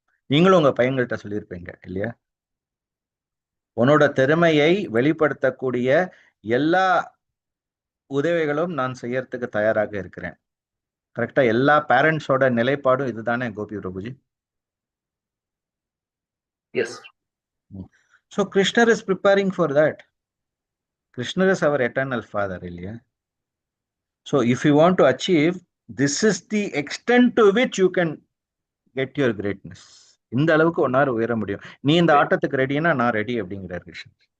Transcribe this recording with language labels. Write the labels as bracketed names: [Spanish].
[Tamil] நீங்களும் உங்க பையன்கள்ட்ட சொல்லியிருப்பீங்க இல்லையா? உன்னோட திறமையை வெளிப்படுத்தக்கூடிய எல்லா உதவிகளும் நான் செய்யறதுக்கு தயாராக இருக்கிறேன். கரெக்டா? எல்லா பேரண்ட்ஸோட நிலைப்பாடும் இதுதானே Gopi Prabhuji? [English] Yes. So Krishna is preparing for that. Krishna is our eternal father, [Tamil] இல்லையா? [English] So if you want to achieve, this is the extent to which you can get your greatness. [Tamil] இந்த அளவுக்கு ஒன்னாரு உயர முடியும். நீ இந்த ஆட்டத்துக்கு ரெடினா நான் ரெடி அப்படிங்கிறார் கிருஷ்ணன்.